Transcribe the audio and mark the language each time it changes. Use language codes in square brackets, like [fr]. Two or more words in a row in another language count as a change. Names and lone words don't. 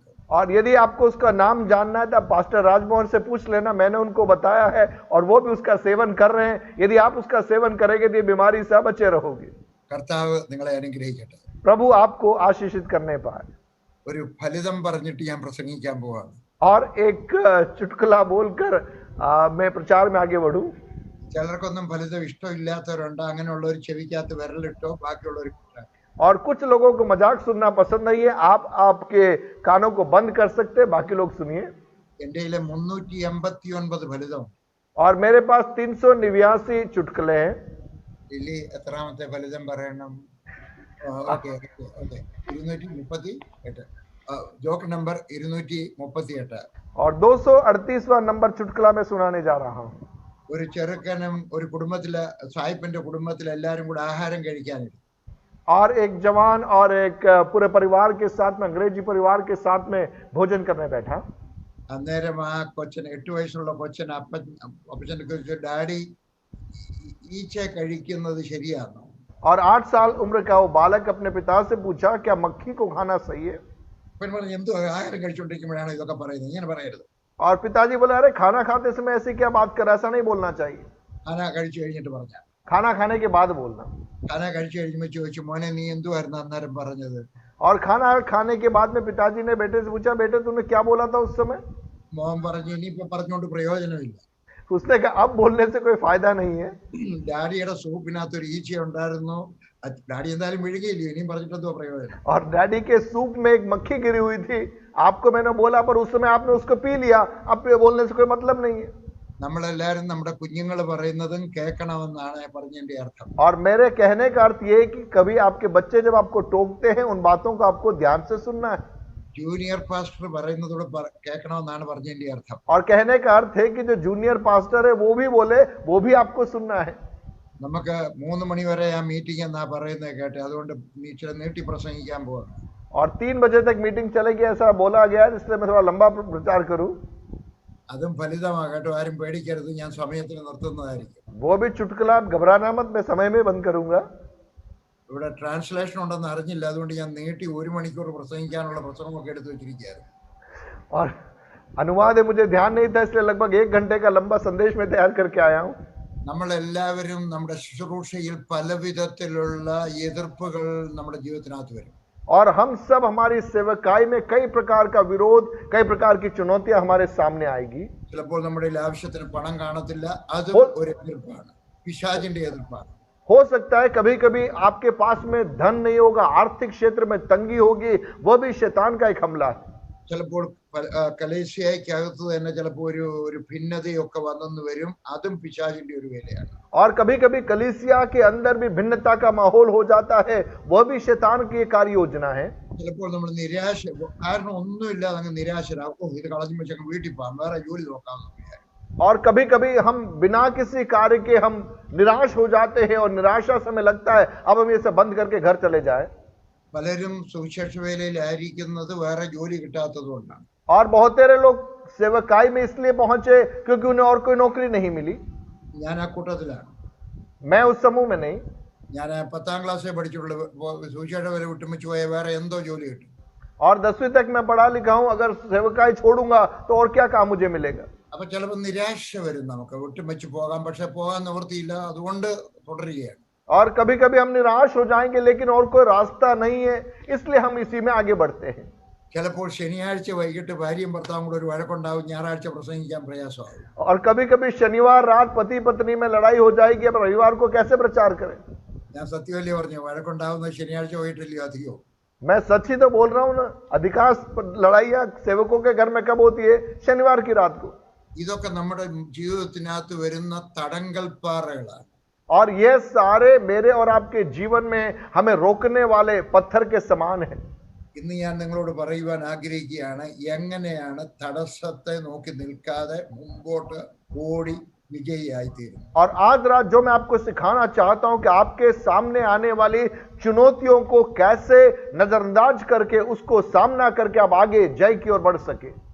[hi] और यदि आपको उसका नाम जानना है तो आप पास्टर राजमोहन से पूछ लेना, मैंने उनको बताया है और वो भी उसका सेवन कर रहे हैं. यदि आप उसका सेवन करेंगे तो ये बीमारी से बचे रहोगे. [ml] കർത്താവ് നിങ്ങളെ അനുഗ്രഹിക്കട്ടെ. [hi] प्रभु आपको आशीषित करने पाए. [ml] ഒരു ഫലിതം പറഞ്ഞിട്ട് ഞാൻ പ്രസംഗിക്കാൻ പോവാണ്. [hi] और एक चुटकुला बोलकर मैं प्रचार में आगे बढ़ूं. [ml] ചിലർക്കൊന്നും ഫലിതം ഇഷ്ടമില്ലാത്തവരുണ്ട്. അങ്ങനെയുള്ള ഒരു ചെവിക്കകത്ത് വിരലിട്ടോ ബാക്കിയുള്ളവർ. [hi] और कुछ लोगों को मजाक सुनना पसंद नहीं है, आप आपके कानों को बंद कर सकते हैं, बाकी लोग सुनिए. [ml] എന്റെ 389 ഫലിതം. [hi] और मेरे पास 389 चुटकुले हैं. [ml] ലില്ലി എത്രാമത്തെ ഫലിതം പറയണം? ഓക്കെ 238. [en] joke number 238. [hi] और 238वां नंबर चुटकुला मैं सुनाने जा रहा हूं. [ml] ഒരു ചെറുക്കനും ഒരു കുടുംബത്തിലെ സായിപ്പിന്റെ കുടുംബത്തിൽ എല്ലാരും കൂടെ ആഹാരം കഴിക്കാനിരുന്നു. [hi] और एक जवान और एक पूरे परिवार के साथ में, अंग्रेजी परिवार के साथ में भोजन करने बैठा. [ml] അന്നേരം ആ കൊച്ചന് 8 വയസ്സുള്ള കൊച്ചൻ അപ്പച്ചനെ ചോദിച്ചു, ഡാഡി ഈച്ച കഴിക്കുന്നത് ശരിയാണോ? [hi] और 8 साल उम्र का वो बालक अपने पिता से पूछा, क्या मक्खी को खाना सही है? [ml] അപ്പൻ പറഞ്ഞു, എന്തോ ആഹാരം കഴിച്ചുകൊണ്ടിരിക്കുമ്പോഴാണ് ഇതൊക്കെ പറയുന്നത്, ഇങ്ങനെ പറയരുത്. [hi] और पिताजी बोले, अरे खाना खाते समय ऐसी क्या बात कर, ऐसा नहीं बोलना चाहिए. [ml] खाना കഴിച്ചു കഴിഞ്ഞിട്ട് പറഞ്ഞ, [hi] खाना खाने के बाद बोलना. [ml] खाना കഴിച്ചു കഴിയുമ്പോൾ ചോദിച്ചു, മോനെ നീ എന്തുവായിരുന്നു അന്നേരം പറഞ്ഞത്? [hi] और खाना खाने के बाद में पिताजी ने बेटे से पूछा, बेटे तूने क्या बोला था उस समय? [ml] മോൻ പറഞ്ഞു, ഇനിയിപ്പോ പറഞ്ഞുകൊണ്ട് പ്രയോജനമില്ല. [hi] उसने कहा, अब बोलने से कोई फायदा नहीं है. [ml] ഡാഡിയുടെ സൂപ്പിനകത്ത് ഒരു ഈച്ച ഉണ്ടായിരുന്നു, ഡാഡി എന്തായാലും വിഴുകിയില്ല, ഇനിയും പറഞ്ഞിട്ടെന്തോ പ്രയോജനം. [hi] और डैडी के सूप में एक मक्खी गिरी हुई थी, आपको मैंने बोला पर उस समय आपने उसको पी लिया, अब बोलने से कोई मतलब नहीं है. [ml] നമ്മളെല്ലാരും നമ്മുടെ കുഞ്ഞുങ്ങൾ പറയുന്നതും കേൾക്കണമെന്നാണ് പറഞ്ഞതിന്റെ അർത്ഥം. [hi] और मेरे कहने का अर्थ ये है कि कभी आपके बच्चे जब आपको टोकते हैं, उन बातों को आपको ध्यान से सुनना है. [ml] ജൂനിയർ പാസ്റ്റർ പറയുന്നതോട് കേൾക്കണമെന്നാണ് പറഞ്ഞതിന്റെ അർത്ഥം. [hi] और कहने का अर्थ है कि जो जूनियर पास्टर है वो भी बोले, वो भी आपको सुनना है. [ml] നമുക്ക് 3 മണി വരെ ആ മീറ്റിംഗ് എന്നാ പറയുന്നത് കേട്ടെ, അതുകൊണ്ട് ഇച്ചിരി നീട്ടി പ്രസംഗിക്കാൻ പോവാണ്. [hi] और 3 बजे तक मीटिंग चलेगी ऐसा बोला गया है, इसलिए मैं थोड़ा लंबा प्रचार करूं. [ml] അതും ഫലിതമാകട്ടെ, ആരും പേടിക്കരുത്, ഞാൻ സമയത്തിന് നിർത്തുന്നതായിരിക്കും. [hi] वो भी चुटकुला, घबराना मत, मैं समय में बंद करूंगा. [ml] ഇവിടെ ട്രാൻസ്ലേഷൻ ഉണ്ടെന്ന് അറിഞ്ഞില്ല, അതുകൊണ്ട് ഞാൻ നീട്ടി 1 മണിക്കൂർ പ്രസംഗിക്കാനുള്ള പ്രസംഗമൊക്കെ എടുത്തു വെച്ചിരിക്കുകയായിരുന്നു. [hi] और अनुवाद है, मुझे ध्यान नहीं था, इसलिए लगभग 1 घंटे का लंबा संदेश में तैयार करके आया हूं. [ml] നമ്മളെല്ലാവരും നമ്മുടെ ശുശ്രൂഷയിൽ പലവിധത്തിലുള്ള എതിർപ്പുകൾ നമ്മുടെ ജീവിതത്തിനകത്ത് വരും. [hi] और हम सब हमारी सेवकाई में कई प्रकार का विरोध, कई प्रकार की चुनौतियां हमारे सामने आएगी. [ml] ചിലപ്പോൾ നമ്മുടെ ആവശ്യത്തിന് പണം കാണത്തില്ല, അത് ഒരു എതിർപ്പാണ്, പിശാചിന്റെ എതിർപ്പാണ്. [hi] हो सकता है कभी कभी आपके पास में धन नहीं होगा, आर्थिक क्षेत्र में तंगी होगी, वह भी शैतान का एक हमला है. [ml] ചിലപ്പോൾ കലേശയ്ക്കകത്ത് തന്നെ ചിലപ്പോൾ ഒരു ഭിന്നതയൊക്കെ വന്നെന്ന് വരും, അതും പിശാചിന്റെ ഒരു വേലയാണ്. [hi] और कभी कभी कलीसिया के अंदर भी भिन्नता का माहौल हो जाता है, वह भी शैतान की कार्य योजना है. [ml] ചിലപ്പോൾ നമ്മൾ നിരാശ, കാരണം ഒന്നുമില്ലാതെ അങ്ങ് നിരാശരാകും, ഇത് കളഞ്ഞു വെച്ചങ്ങ് വീട്ടിൽ പോകാം, വേറെ ജോലി നോക്കാമെന്ന് വിചാരിക്കും. [hi] और कभी कभी हम बिना किसी कार्य के हम निराश हो जाते हैं और निराशा से हमें लगता है अब हम ये सब बंद करके घर चले जाए. [ml] പലരും സുവിശേഷ വേലയിലായിരിക്കുന്നത് വേറെ ജോലി കിട്ടാത്തത് കൊണ്ടാണ്. [hi] और बहुत सारे लोग सेवकाई में इसलिए पहुंचे क्योंकि उन्हें और कोई नौकरी नहीं मिली. [ml] ഞാൻ ആ കൂട്ടത്തിലാണ്. [hi] मैं उस समूह में नहीं. [ml] ഞാൻ 10ാം ക്ലാസ്സിൽ പഠിച്ചിട്ടുള്ള സുവിശേഷ വേല വിട്ടുമിച്ച് പോയ വേറെ എന്തോ ജോലി കിട്ടും. [hi] और 10वीं तक मैं पढ़ा लिखा हूं, अगर सेवकाई छोड़ूंगा तो और क्या काम मुझे मिलेगा. [ml] അപ്പൊ ചിലപ്പോൾ നിരാശ വരും, നമുക്ക് വിട്ടുമിച്ച് പോകാം, പക്ഷെ പോകാൻ നിവൃത്തിയില്ല, അതുകൊണ്ട് തുടരുകയാണ്. [hi] और कभी कभी हम निराश हो जाएंगे, लेकिन और कोई रास्ता नहीं है, इसलिए हम इसी में आगे बढ़ते हैं. [ml] ചിലപ്പോൾ ശനിയാഴ്ച വൈകിട്ട് ഭാര്യയും ഭർത്താവും കൂടെ ഒരു വഴക്കുണ്ടാവും, ഞായറാഴ്ച പ്രസംഗിക്കാൻ പ്രയാസമാകും. [hi] और कभी कभी शनिवार रात पति पत्नी में लड़ाई हो जाएगी, अब रविवार को कैसे प्रचार करें. [ml] ഞാൻ സത്യമല്ലേ പറഞ്ഞു, വഴക്കുണ്ടാവുന്നത് ശനിയാഴ്ച വൈകിട്ടല്ലേ അധികവും. [hi] मैं सच ही तो बोल रहा हूं ना, अधिकांश लड़ाइयां सेवकों के घर में कब होती है? शनिवार की रात को. [ml] ഇതൊക്കെ നമ്മുടെ ജീവിതത്തിനകത്ത് വരുന്ന തടങ്കൽപ്പാറകളാണ്. [hi] और ये सारे मेरे और आपके जीवन में हमें रोकने वाले पत्थर के समान है. [ml] ഇന്ന് ഞാൻ നിങ്ങളോട് പറയുവാൻ ആഗ്രഹിക്കുകയാണ്, എങ്ങനെയാണ് തടസ്സത്തെ നോക്കി നിൽക്കാതെ മുമ്പോട്ട് ഓടി വിജയിയായിത്തീരും. [hi] और आज रात जो मैं आपको सिखाना चाहता हूं कि आपके सामने आने वाली चुनौतियों को कैसे नजरअंदाज करके उसको सामना करके आप आगे जय की ओर बढ़ सके.